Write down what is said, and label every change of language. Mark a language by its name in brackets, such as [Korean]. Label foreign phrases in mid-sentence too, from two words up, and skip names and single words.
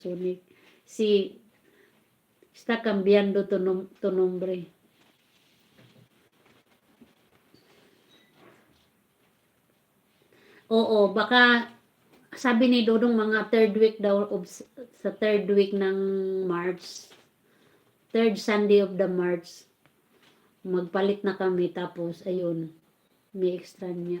[Spanish] Sonic. Si está cambiando tu nombre. [Filipino] Oo, baka sabi ni Dodong mga [English] third week [Filipino] daw sa [English] third week [Filipino] ng March. [English] Third Sunday of the March. [Filipino] Magpalit na kami tapos ayun, may extra niya.